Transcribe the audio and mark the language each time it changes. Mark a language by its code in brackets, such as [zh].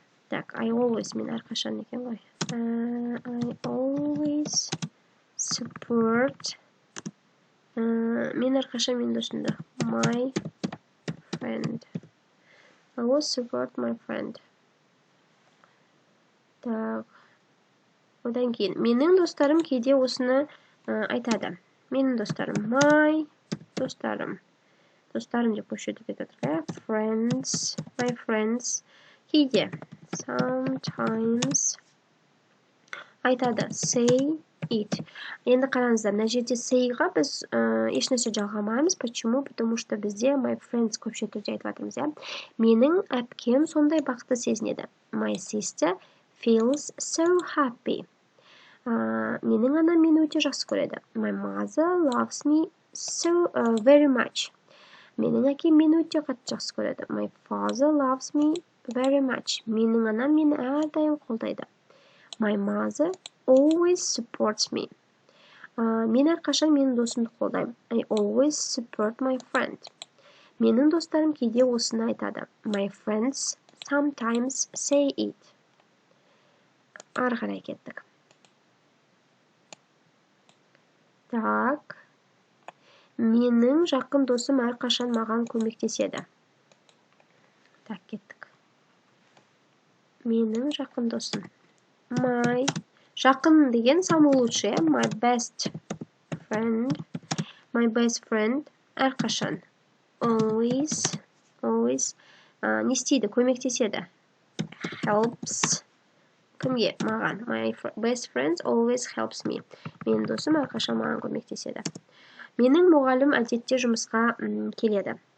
[en] I always [kk] мен әрқашан екен ғой. [en] I always support. [kk] Мен әрқашан менің досымды. [en] My friend. I will support my friend. [ru] Так. [kk] Одан кейін менің достарым кейде осыны айтады. Менің достарым, my достарым. Достарым деп көшірді кетеді. [en] Friends, my friends. [kk] Кейде, sometimes айтады. [en] Say it. [kk] Енді қараңыздар, мына жерде say-ға біз ешнәрсе жалғамаймыз. [ru] Почему? Потому что [kk] бізде [en] my friends [kk] көпше түрде айтып жатырмыз, иә. Менің әпкем сондай бақытты сезінеді. [en] My sister feels so happy. [kk] Менің анам мені өте жақсы көреді. [en] My mother loves me so very much. [kk] Менің әкем мені өте қатты жақсы көреді. [en] My father loves me very much. [kk] Менің анам мені әрдайым қолдайды. [en] My mother always supports me. [kk] Мен әрқашан менің досымды қолдаймын. [en] I always support my friend. [kk] Менің достарым кейде осыны айтады. [en] My friends sometimes say it. [kk] Ары қарай кеттік. [ru] Так. [kk] Менің жақын досым әрқашан маған көмектеседі. [ru] Так, [kk] кеттік. Менің жақын досым. My жақын деген [ru] самый лучший, [en] my best friend. My best friend [kk] әрқашан. Always не істейді, көмектеседі. Helps. Кімге? Маған. [en] My best friend always helps me. [kk] Менің досым әрқашан маған көмектеседі. Менің мұғалім әдетте жұмысқа келеді.